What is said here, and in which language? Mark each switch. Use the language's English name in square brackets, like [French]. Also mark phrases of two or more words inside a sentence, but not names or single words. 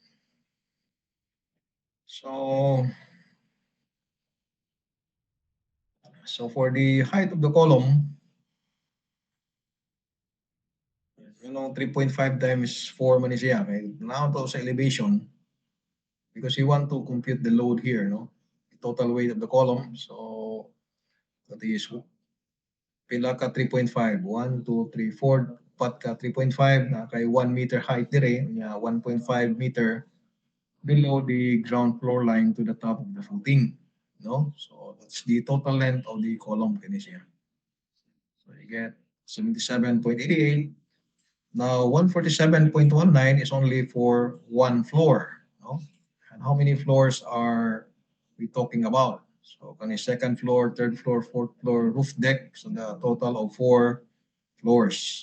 [English] So for the height of the column, 3.5 times 4 [Hiligaynon] man siya. [English] Now [Hiligaynon] to sa [English] elevation, because you want to compute the load here, no? The total weight of the column. So that is [Hiligaynon] pila ka [English] 3.5. 1, 2, 3, 4. [Hiligaynon] Pat ka 3.5 na kay [English] 1 meter height dire, 1.5 meter below the ground floor line to the top of the footing, no? So that's the total length of the column [Hiligaynon] kini siya. [English] So you get 77.88. Now 147.19 is only for one floor, no? And how many floors are we talking about? So kani second floor, third floor, fourth floor, roof deck, so the total of 4 floors.